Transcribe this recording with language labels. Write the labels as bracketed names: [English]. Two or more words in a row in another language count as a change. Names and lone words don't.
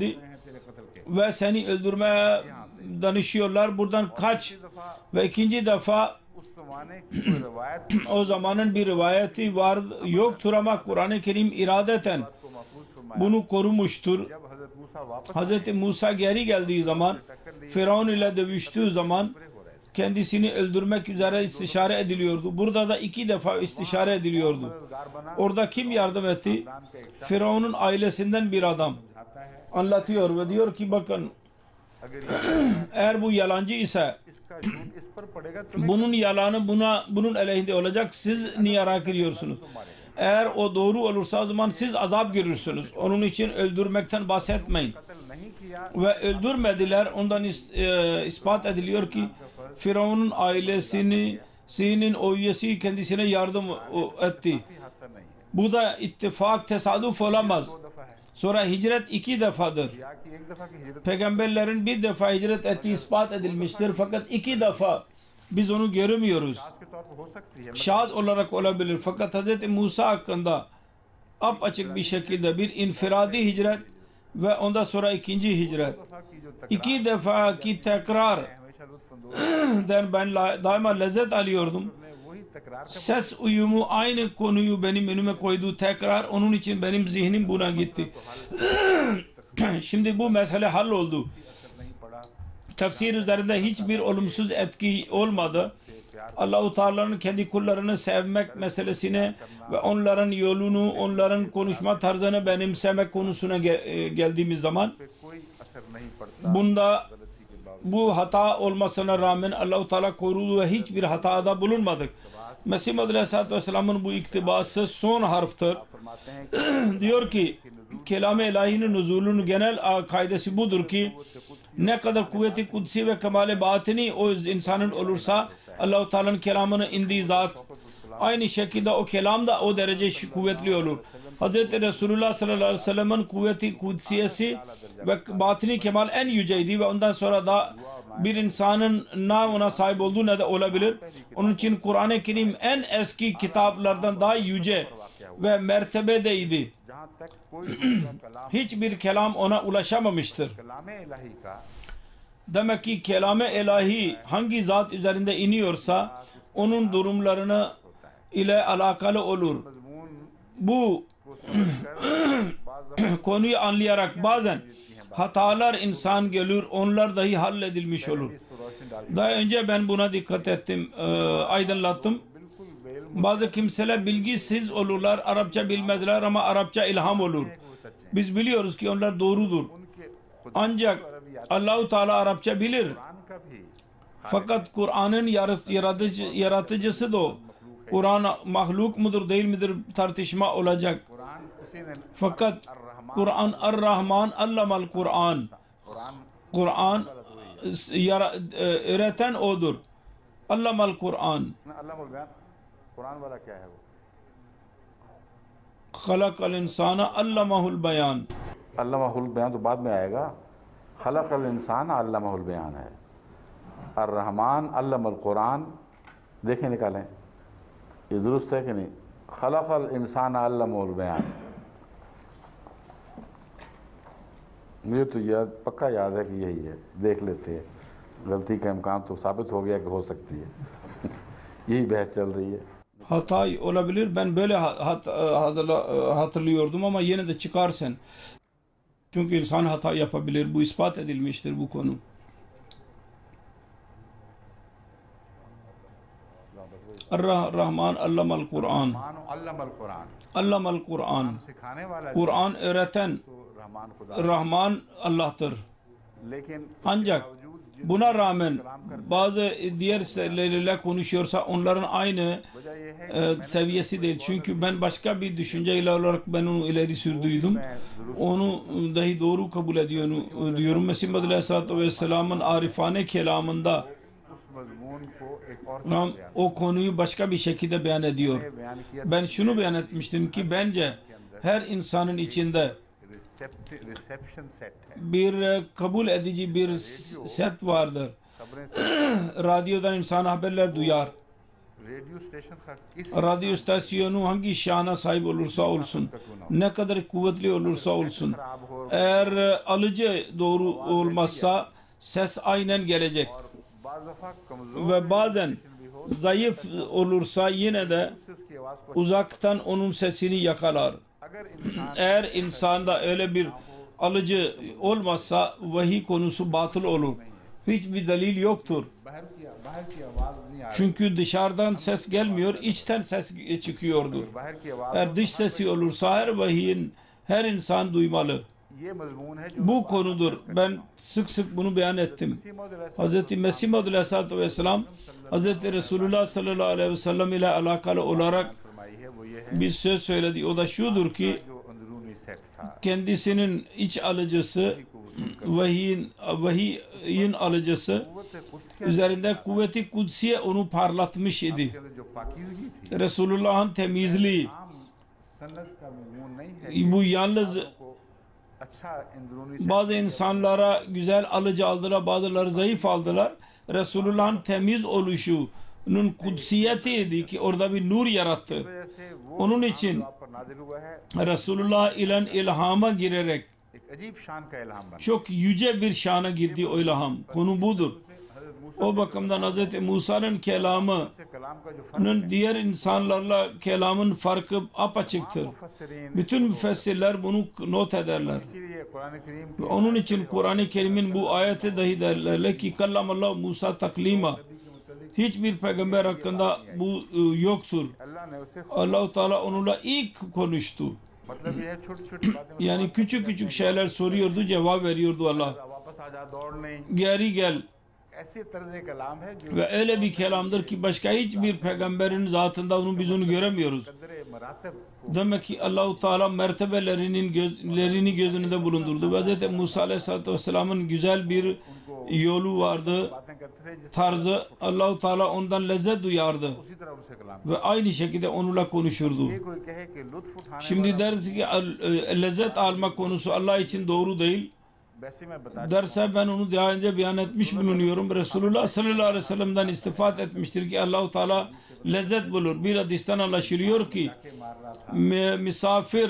[Urdu] ہیں تیرے قتل کے [Turkish] ve seni öldürmeye danışıyorlar, buradan kaç. Ve ikinci defa [Urdu] زمانے کی کوئی روایت [Turkish] O zamanın bir rivayeti var yoktur ama Kur'an-ı Kerim iradeten [Urdu] کو محفوظ فرمایا. [Turkish] bunu korumuştur. [Urdu] جب حضرت موسیٰ واپس [Turkish] Hazreti Musa geri geldiği zaman Firavun ile dövüştüğü zaman kendisini öldürmek üzere istişare ediliyordu. Burada da 2 defa istişare ediliyordu. [Urdu] غار بنا [Turkish] Orada kim yardım etti? Firavun'un ailesinden bir adam [Urdu] آتا ہے. [Turkish] anlatıyor ve diyor ki bakın [Urdu] اگر یہ [Turkish] eğer bu yalancı ise [Urdu] اس کا جھوٹ اس پر پڑے گا تمہیں [Turkish] bunun yalanı bunun aleyhinde olacak. Siz niye hak ediyorsunuz? Eğer o doğru olursa o zaman siz azap görürsünüz. Onun için öldürmekten bahsetmeyin. [Urdu] قتل نہیں کیا [Turkish] Ve öldürmediler. Ondan ispat ediliyor ki Firavun'un ailesinin o üyesi kendisine yardım etti. [Urdu] حادثہ نہیں ہے. [Turkish] Bu da ittifak, tesadüf olamaz. [Urdu] 2 دفعہ ہے [Turkish] Sonra hicret 2 defadır. [Urdu] یا کہ 1 دفعہ کی ہجرت [Turkish] Peygamberlerin bir defa hicret ettiği ispat edilmiştir. Fakat 2 defa biz onu görmüyoruz. [Urdu] کے طور پر ہو سکتی ہے. [Turkish] Şahit olarak olabilir. Fakat Hz. Musa hakkında apaçık bir şekilde bir infiradi hicret ve ondan sonra 2. hicret. 2 defa ki tekrar [Urdu] ہمیشہ لطف [Turkish] den ben daima lezzet alıyordum. [Urdu] میں وہی تکرار کا [Turkish] Ses uyumu aynı konuyu benim önüme koydu tekrar. Onun için benim zihnim buna gitti. Şimdi bu mesele halloldu. [Urdu] اثر نہیں پڑا. [Turkish] Tefsir üzerinde hiçbir olumsuz etki olmadı. Allah-u Teala'nın kendi kullarını sevmek meselesine ve onların yolunu, onların konuşma tarzını benimsemek konusuna geldiğimiz zaman [Urdu] کوئی اثر نہیں پڑتا. [Turkish] bunda bu hata olmasına rağmen Allah-u Teala korudu ve hiçbir hatada bulunmadık. Mesih Muhammed [Arabic] عليه الصلاة والسلام'ın [Turkish] bu iktibası son harftır. [Urdu] فرماتے ہیں [Turkish] Diyor ki kelam-ı ilahinin nuzulunun genel kaidesi budur ki ne kadar kuvveti kudsi ve kemale batini o insanın olursa Allah-u Teala'nın kelamını indiği zat aynı şekilde o kelam da o derece kuvvetli olur. Hz. Resulullah [Arabic] صلى الله عليه وسلم'in [Turkish] kuvveti kudsiyesi ve batini kemal en yüceydi ve ondan sonra da bir insanın ne ona sahip olduğu ne de olabilir. Onun için Kur'an-ı Kerim en eski kitaplardan daha yüce ve mertebedeydi. [Urdu] جہاں تک کوئی دوسرا کلام [Turkish] Hiçbir kelam ona ulaşamamıştır. [Urdu] کلام الٰہی کا [Turkish] Demek ki kelam-ı ilahi hangi zat üzerinde iniyorsa onun durumlarını ile alakalı olur. [Urdu] मजमून [Turkish] Bu [Urdu] کو سمجھ کر بعض دفعہ [Turkish] konuyu anlayarak bazen hatalar insan görür, onlar dahi halledilmiş olur. [Urdu] اس پر روشنی ڈال [Turkish] Daha önce ben buna dikkat ettim, aydınlattım. [Urdu] بالکل بیل [Turkish] Bazı kimseler bilgisiz olurlar, Arapça bilmezler ama Arapça ilham olur. Biz biliyoruz ki onlar doğrudur. [Urdu] ان کے خود [Turkish] Ancak Allah-u Teala Arapça bilir. [Urdu] قرآن کا بھی [Turkish] Fakat Kur'an'ın yaratıcısı da o. Kur'an mahluk mudur değil midir tartışma olacak. [Urdu] قرآن کسی نے [Turkish] Fakat Kur'an [Arabic] الرحمن علم القرآن. [Turkish] Kur'an öğreten odur. [Arabic] علم القرآن. [Urdu] اللہ بیان قرآن والا کیا ہے وہ [Arabic] خلق الإنسان علمه البيان. علمه البيان [Urdu] تو بعد میں آئے گا [Arabic] خلق الإنسان علمه البيان [Urdu] ہے اور [Arabic] رحمن علم القرآن [Urdu] دیکھیں نکالیں یہ درست ہے کہ نہیں [Arabic] خلق الإنسان علمه البيان [Urdu] مجھے تو یاد پکا یاد ہے کہ یہی ہے دیکھ لیتے ہیں غلطی کا امکان تو ثابت ہو گیا کہ ہو سکتی ہے یہی بحث چل رہی ہے [Turkish] Hata olabilir. Ben böyle hatırlıyordum ama yine de çıkarsın. Çünkü insan hata yapabilir. Bu ispat edilmiştir bu konu. [Arabic] الرحمن علم القرآن. مانو علم القرآن علم القرآن. [Urdu] سکھانے والا [Turkish] Kur'an öğreten [Urdu] تو رحمان خدا [Turkish] Rahman Allah'tır. [Urdu] लेकिन [Turkish] Ancak buna rağmen bazı diğer şeylerle konuşuyorsa onların aynı [Urdu] وجہ یہ ہے [Turkish] seviyesi değil. Çünkü ben başka bir düşünceyle olarak ben onu ileri sürdüydüm. Onu dahi doğru kabul diyorum. Mesih Muhammed [Arabic] عليه الصلاة والسلام'ın [Turkish] arifane kelamında [Urdu] اس مضمون کو ایک اور [Turkish] o konuyu başka bir şekilde beyan ediyor. [Urdu] بیان کیا [Turkish] Ben şunu beyan etmiştim ki bence her insanın içinde [English] reception set है [Turkish] bir kabul edici bir set vardır. [Urdu] खबरें [Turkish] Radyodan insan haberler duyar. [English] radio station [Urdu] کا کس [Turkish] Radyo istasyonu hangi şana sahip olursa olsun, ne kadar kuvvetli olursa olsun, [Urdu] خراب ہو [Turkish] eğer alıcı doğru olmazsa ses aynen gelecek. [Urdu] بعض دفعہ کمزور [Turkish] Ve bazen zayıf olursa yine de [Urdu] اس سے اس کی آواز کو [Turkish] uzaktan onun sesini yakalar. [Urdu] اگر انسان [Turkish] Eğer insanda öyle bir alıcı olmazsa vahiy konusu batıl olur. Hiçbir delil yoktur. [Urdu] باہر کی آواز نہیں آ رہی, [Turkish] Çünkü dışarıdan ses gelmiyor, içten ses çıkıyordur. [Urdu] باہر کی آواز [Turkish] Eğer dış sesi olursa her vahiyin her insan duymalı. [Urdu] یہ مضمون ہے جو [Turkish] Bu konudur. Ben sık sık bunu beyan ettim. Hz. Mesih Maud [Arabic] عليه الصلاة والسلام [Turkish] Hz. Resulullah [Arabic] صلى الله عليه وسلم [Turkish] ile alakalı olarak [Urdu] فرمائی ہے وہ یہ ہے [Turkish] bir söz söyledi. O da şudur ki [Urdu] جو اندرونی سیکس تھا [Turkish] kendisinin iç alıcısı vahiyin alıcısı [Urdu] قوت کچھ [Turkish] üzerinde kuvveti kutsiye onu parlatmış idi. [Urdu] کے اندر جو پاکیزگی تھی [Turkish] Resulullah'ın temizliği [Urdu] عام سنت کا مضمون نہیں ہے [Turkish] bu yalnız [Urdu] کو اچھا اندرونی [Turkish] bazı insanlara güzel alıcı aldılar, bazıları zayıf aldılar. Resulullah'ın temiz oluşunun kutsiyetiydi ki orada bir nur yarattı. [Urdu] وجہ سے وہ [Turkish] Onun için [Urdu] آپ پر نازل ہوا ہے [Turkish] Resulullah ile ilhama girerek [Urdu] ایک عجیب شان کا الہام بنا [Turkish] çok yüce bir şana girdi o ilham. Konu budur. [Urdu] حضرت موسیٰ [Turkish] O bakımdan Hz. Musa'nın kelamı [Urdu] سے کلام کا جو فرق [Turkish] diğer insanlarla kelamın farkı apaçıktır. [Urdu] मुफस्सिरीन [Turkish] Bütün müfessirler bunu not ederler. [Urdu] اسی لیے قرآن کریم [Turkish] Ve onun için Kur'an-ı Kerim'in bu ayeti dahi derler ki [Arabic] كلم الله موسى تكليما. [Turkish] Hiçbir peygamber hakkında bu yoktur. [Urdu] اللہ نے اسے [Turkish] Allah-u Teala onunla ilk konuştu. [Urdu] مطلب یہ ہے چھوٹی چھوٹی باتیں [Turkish] Yani küçük küçük şeyler soruyordu, cevap veriyordu Allah. [Urdu] واپس آ جا دوڑ نہیں [Turkish] Geri gel. [Urdu] ایسے طرز کلام ہے جو [Turkish] Ve öyle bir kelamdır ki başka hiçbir peygamberin zatında biz onu göremiyoruz. [Urdu] قدر مراتب [Turkish] Demek ki Allah-u Teala mertebelerini göz önünde bulundurdu. Ve Hz. Musa [Arabic] عليه الصلاة والسلام'ın [Turkish] güzel bir yolu vardı, [Urdu] باتیں کرتے تھے جس [Turkish] tarzı. Allah-u Teala ondan lezzet duyardı. [Urdu] اسی طرح ان سے کلام [Turkish] Ve aynı şekilde onunla konuşurdu. [Urdu] یہ کوئی کہے کہ لطف اٹھانے [Turkish] Şimdi deriz ki lezzet alma konusu Allah için doğru değil. [Urdu] ویسے میں بتا [Turkish] Derse ben onu daha önce beyan etmiş bulunuyorum. Resulullah [Arabic] صلى الله عليه وسلم'den [Turkish] istifat etmiştir ki Allah-u Teala lezzet bulur. Bir hadisten anlaşılıyor ki [Urdu] کے مار رہا تھا [Turkish] misafir